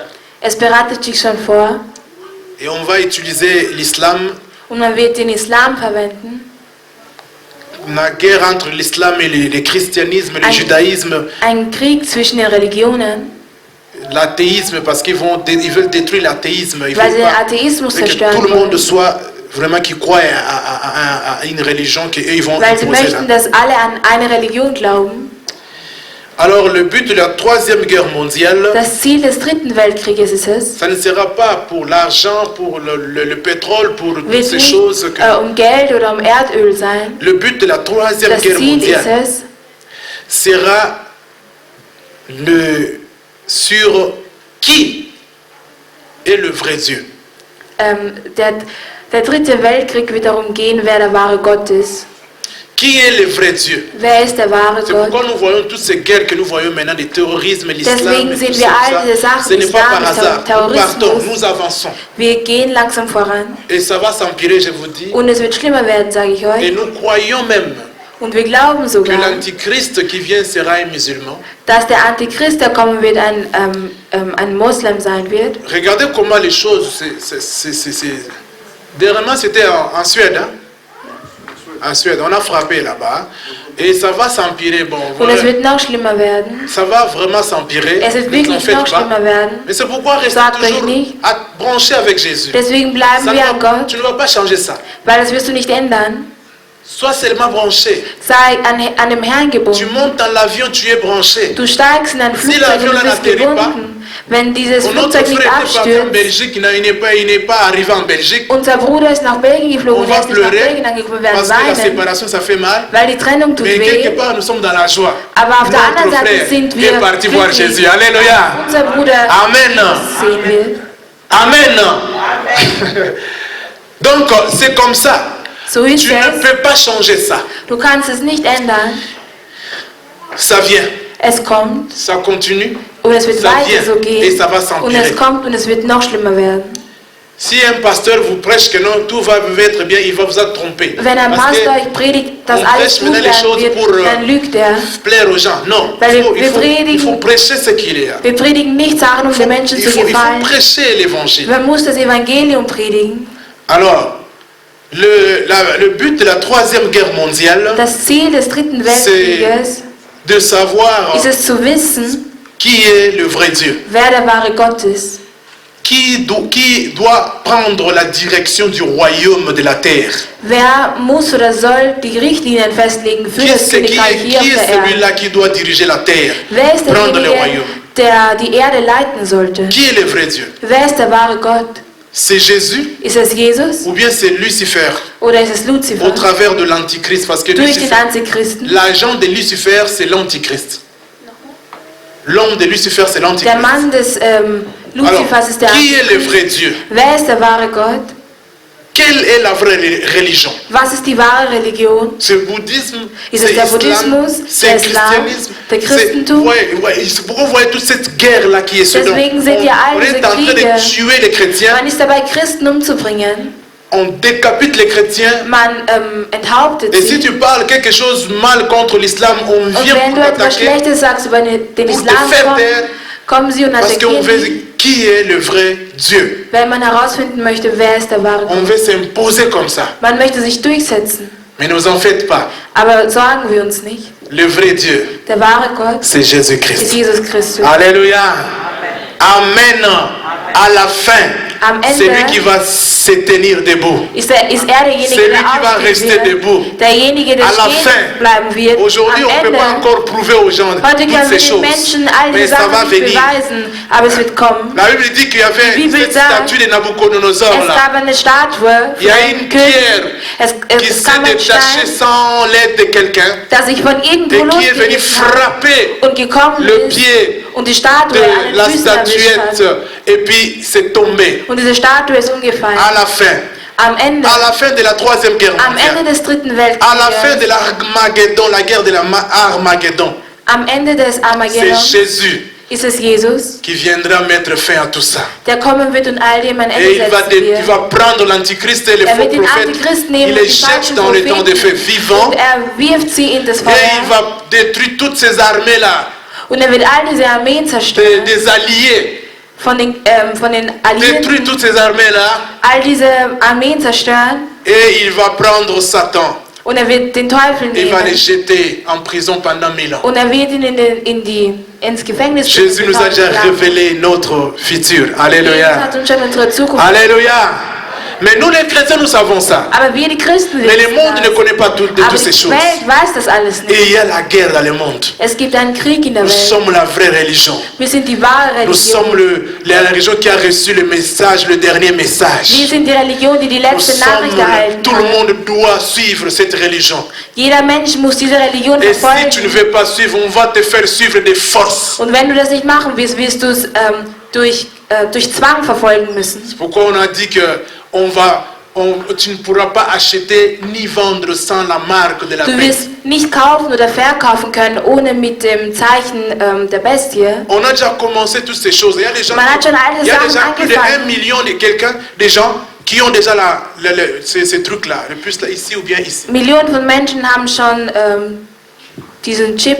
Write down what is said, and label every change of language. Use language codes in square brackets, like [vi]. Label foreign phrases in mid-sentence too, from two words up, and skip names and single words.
[de] es bereitet sich schon vor [fr] Et on va utiliser l'islam, [de] und man wird den Islam verwenden, [fr] la guerre entre l'islam et le christianisme, le judaïsme, [de] ein Krieg zwischen den Religionen, [fr] l'athéisme, parce qu'ils veulent détruire l'athéisme. Ils [de] weil sie [fr] veulent [de] den [fr] pas [de] Atheismus [fr] que tout [de] zerstören [fr] le monde [de] wollen. [fr] soit vraiment qui croit à une religion qu'eux ils vont [de] Weil sie [fr] imposer là. [de] möchten, dass alle an eine Religion glauben. [fr] Alors le but de la Troisième Guerre mondiale, [de] Das Ziel des Dritten Weltkrieges ist es, [fr] ça ne sera pas pour l'argent, pour le pétrole, pour toutes [de] wird [fr] ces [de] nicht [fr] choses. [de] um Geld oder um Erdöl sein. [fr] Le but de la Troisième [de] Das [fr] Guerre [de] Ziel ist [fr] mondiale [de] es, [fr] sera sur qui est le vrai Dieu. [de] der Dritte Weltkrieg wird darum gehen, wer der wahre Gott ist. [fr] Qui est le vrai Dieu? [de] Wer ist der wahre [fr] C'est [de] Gott? [fr] pourquoi nous voyons toutes ces guerres que nous voyons maintenant, le terrorisme, l'islam, [de] Deswegen [fr] et [de] sehen [fr] tout [de] wir [fr] ça. [de] all diese Sachen, [fr] Ce n'est pas par [de] Islam, [fr] hasard. Nous [de] Terrorismus. [fr] partons, nous avançons. [de] Wir gehen langsam voran [fr] Et ça va s'empirer, je vous dis. [de] und es wird schlimmer werden, sage ich [fr] Et [de] euch. [fr] nous croyons même [de] Und wir glauben [fr] que [de] sogar, [fr] l'antichrist qui vient sera un musulman. [de] dass der Antichrist, der kommen wird, ein Moslem sein wird. [fr] Regardez comment les choses... Dernièrement, c'était en Suède. Hein? En Suède, on a frappé là-bas. Et ça va s'empirer. Bon, [de] Und [fr] voilà. [de] es wird noch schlimmer werden. [fr] Ça va vraiment s'empirer. [de] Es wird [fr] Ne vous en [de] wirklich [fr] faites [de] noch [fr] pas. [de] schlimmer werden. [fr] Mais c'est pourquoi rester [de] Sagt euch [fr] toujours [de] nicht. [fr] branché avec Jésus. [de] Deswegen bleiben [fr] Ça ne [de] wir [fr] va- [de] an Gott, [fr] tu ne vas pas changer ça. [de] weil das wirst du nicht ändern. [fr] Sois seulement branché. [de] Sei an dem Herrn [fr] Tu [de] gebunden. [fr] montes dans l'avion, tu es branché. [de] Du steigst in ein Flugzeug [fr] l'avion [de] und du [fr] là [de] bist [fr] n'atterrit pas, [de] gebunden. Wenn dieses [fr] Notre [de] Flugzeug nicht [fr] frère était parti en [de] abstürzt, [fr] Belgique, il n'est pas arrivé en Belgique. [de] unser Bruder ist nach Belgien [fr] On [de] geflogen, er [fr] va [de] ist nicht nach [fr] pleurer [de] Belgien angekommen, wir [fr] parce [de] werden [fr] que la [de] weinen, [fr] séparation ça fait mal. [de] weil die Trennung tut [fr] Mais quelque [de] weh. [fr] part nous sommes dans la joie. [de] Aber auf der anderen [fr] Notre [de] Seite [fr] frère [de] sind [fr] est [de] wir [fr] parti voir [de] glücklich. [fr] Jésus. Alléluia. [de] Unser Bruder [fr] Amen. [de] sehen wir. [fr] Amen. Donc c'est comme ça. [de] So ist [fr] Tu ne [de] es. [fr] peux pas changer ça. [de] Du kannst es nicht ändern. [fr] Ça vient, [de] Es kommt [fr] ça continue. [de] und es wird [fr] Ça [de] weiter [fr] vient [de] so [fr] et [de] gehen. [fr] ça va [de] Und [fr] s'empirer. [de] es kommt und es wird noch schlimmer werden. [fr] Si un pasteur vous prêche que non, tout va être bien, il va vous tromper. [de] Wenn ein [fr] Parce [de] Pastor [fr] que [de] euch predigt, dass [fr] on [de] alles [fr] prêche [de] gut [fr] maintenant les choses [de] werden [fr] pour [de] wird, dann lügt er. [fr] plaire aux gens. Non, [de] Weil [fr] il [de] wir [fr] faut [de] predigen- [fr] prêcher ce qu'il y a. [de] Wir predigen nicht Sachen, um den Menschen [fr] Il [de] zu [fr] faut [de] gefallen. [fr] prêcher l'évangile. [de] Man muss das Evangelium predigen. [fr] Alors, le but de la Troisième Guerre mondiale, [de] Das Ziel des Dritten Weltkrieges [fr] de savoir [de] ist es zu wissen, [fr] qui est le vrai Dieu, [de] wer der wahre Gott ist. [fr] qui doit prendre la direction du royaume de la terre. [de] Wer muss oder soll die Richtlinien festlegen für [fr] Qui [de] das [fr] est, [de] Königreich hier auf [fr] qui est [de] der Erde? [fr] celui-là qui doit diriger la terre, [de] Wer ist [fr] prendre le [de] derjenige, [fr] royaume? [de] der die Erde leiten sollte? [fr] Qui est le vrai Dieu? [de] Wer ist der wahre Gott? [fr] C'est Jésus [de] Ist es Jesus [fr] ou bien c'est Lucifer [de] oder ist es [fr] au [de] Luzifer? [fr] travers de l'Antichrist? Parce que [de] Durch den [fr] Lucifer, Antichristen. l'agent de Lucifer, c'est l'Antichrist. L'homme de Lucifer, c'est [de] Der [fr] l'Antichrist. [de] Mann des [fr] Alors, [de] Luzifers ist der [fr] qui est le [de] Antichrist. [fr] vrai Dieu? [de] Wer ist der wahre Gott? [fr] Quelle est la vraie religion? [de] Was ist die wahre Religion? [fr] C'est le bouddhisme, [de] Ist [fr] c'est [de] es der [fr] l'islam, [de] Buddhismus, [fr] c'est [de] der [fr] le [de] Islam, [fr] christianisme. [de] der Christentum? [fr] C'est pourquoi vous voyez toute cette guerre-là qui est sur nous. [de] Deswegen sehen wir all [fr] On [de] diese [fr] est en train [de] Kriege. [fr] de tuer les chrétiens, [de] Man ist dabei, Christen umzubringen. [fr] on décapite les chrétiens. [de] Man enthauptet [fr] Et si [de] sie. [fr] tu parles quelque chose mal contre l'islam, on [de] Und [fr] vient [de] wenn [fr] pour [de] du etwas [fr] t'attaquer [de] Schlechtes sagst über den [fr] pour te [de] Islam, [fr] faire taire, [de] kommen sie und [fr] parce qu'on [de] attackieren [fr] veut [de] dich. [fr] qui est le vrai Dieu. [de] Wenn man herausfinden möchte, wer ist der wahre [fr] On [de] Gott. [fr] veut s'imposer comme ça. [de] Man möchte sich durchsetzen. [fr] Mais ne vous en faites pas. [de] Aber sorgen wir uns nicht. [fr] Le vrai Dieu, [de] Der wahre Gott [fr] c'est [de] ist [fr] Jésus-Christ. [de] Jesus Christus. [fr] Alléluia. Amen. À la fin, [de] Am Ende [fr] c'est lui qui va se tenir debout. [de] ist er derjenige, [fr] C'est lui [de] der [fr] qui va [de] aufstehen [fr] rester debout. [de] wird. Derjenige, der [fr] À la [de] stehen [fr] fin, [de] bleiben wird. [fr] aujourd'hui, [de] Am [fr] on ne peut [de] Ende, [fr] pas encore prouver aux gens [de] heute [fr] toutes [de] können wir [fr] ces [de] den [fr] choses. [de] Menschen all [fr] Mais [de] diese [fr] ça va [de] Sachen nicht [fr] venir. [de] beweisen, aber es wird kommen. [fr] La Bible dit qu'il y avait [de] Die Bible [fr] cette [de] sagt, [fr] statue de Nabucodonosor [de] Es [fr] là, [de] gab eine Statue [fr] Il y a [de] von [fr] une [de] einem König. [fr] pierre qui [de] Es [fr] s'est [de] kam ein [fr] détachée [de] Stein, [fr] sans l'aide de quelqu'un [de] der sich von irgendwo [fr] et qui est venu [de] losgerissen hat [fr] frapper [de] und gekommen [fr] le [de] ist [fr] pied [de] und die Statue [fr] de [de] an [fr] la [de] den Füßen erwischt [fr] statuette [de] hat. [fr] et puis c'est tombé. [de] Und diese Statue ist umgefallen. [fr] À la fin, [de] Am Ende, [fr] à la fin de la Troisième Guerre [de] am Ende [fr] mondiale, [de] des Dritten [fr] à la fin de [de] Weltkrieges, [fr] l'Armageddon, la guerre de l'Armageddon, [de] am Ende des [fr] c'est [de] Armageddon [fr] Jésus [de] ist es Jesus, [fr] qui viendra mettre fin à tout ça. [de] der kommen wird und all dem ein Ende [fr] Et il va, [de] setzen [fr] il [de] wird. [fr] va prendre l'antichrist et les [de] Er [fr] faux [de] wird den [fr] prophètes, [de] Antichrist nehmen [fr] il [de] und [fr] les [de] die [fr] jette [de] falschen [fr] dans le temps de feu [de] Propheten [fr] vivant [de] und er wirft sie in das [fr] et il [de] Feuer [fr] va détruire toutes ces armées-là, [de] und er wird all diese Armeen zerstören [fr] des alliés, [de] von den Alliierten, [fr] détruire toutes ces armées-là [de] all diese Armeen zerstören [fr] et il va prendre Satan. [de] und er wird den Teufel [fr] Il va les [de] nehmen [fr] jeter en prison pendant 1000 ans. [de] und er wird ihn ins Gefängnis [fr] Jésus nous a déjà [de] bringen. [fr] révélé notre futur. [de] Jesus [fr] Alléluia. hat uns schon unsere Zukunft. Alléluia. Mais nous les chrétiens, nous savons ça. [de] Aber wir die Christen [fr] Mais le [de] wissen [fr] monde ne [de] das. [fr] connaît pas toutes [de] Aber [fr] ces [de] die [fr] choses. [de] Welt weiß das alles [fr] Et il [de] nicht. [fr] y a la guerre dans le monde. [de] Es gibt einen Krieg in der [fr] Nous [de] Welt. [fr] sommes la vraie religion. [de] Wir sind die wahre [fr] Nous sommes [de] Religion. [fr] la religion qui a reçu le message, le dernier [de] Wir [fr] message. [de] sind die Religion, die die [fr] Nous [de] letzte [fr] sommes, [de] Nachricht erhalten [fr] tout le [de] hat. [fr] monde doit suivre cette religion. [de] Jeder Mensch muss diese Religion [fr] Et si tu ne [de] verfolgen. [fr] veux pas suivre, on va te faire suivre des forces. [de] Und wenn du das nicht machen willst, wirst du es durch Zwang verfolgen müssen. [fr] C'est pourquoi on a dit que tu ne pourras pas acheter ni vendre sans la marque de la [de] Du [fr] bête. [de] wirst nicht kaufen oder verkaufen können, ohne mit dem Zeichen der Bestie. [fr] On a déjà commencé toutes ces choses. Il y a des gens, [de] Man hat schon alle [fr] il y a [de] Sachen [fr] déjà plus de [de] angefangen. [fr] 1 million de quelqu'un, des gens qui ont déjà ces trucs-là, le plus là, ici ou bien ici. [de] Millionen von Menschen haben schon diesen Chip,